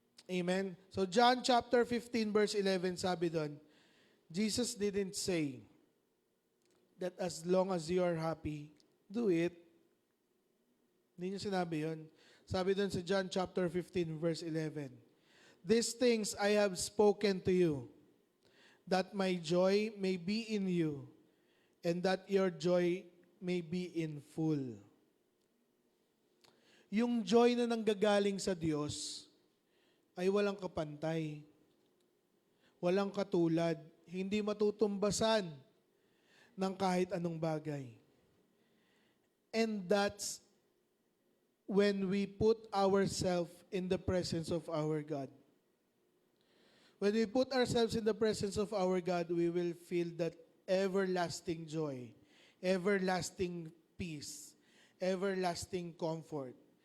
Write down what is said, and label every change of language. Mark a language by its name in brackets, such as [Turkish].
[English] Amen? So John chapter 15 verse 11 [Filipino] sabi doon, [English] Jesus didn't say that as long as you are happy, do it. [Filipino] Hindi niya sinabi yun. Sabi doon sa [English] John chapter 15 verse 11, these things I have spoken to you, that my joy may be in you, and that your joy may be in full. [Filipino] Yung joy na nanggagaling sa Diyos ay walang kapantay, walang katulad, hindi matutumbasan ng kahit anong bagay. [English] And that's when we put ourselves in the presence of our God. When we put ourselves in the presence of our God, we will feel that everlasting joy, everlasting peace, everlasting comfort.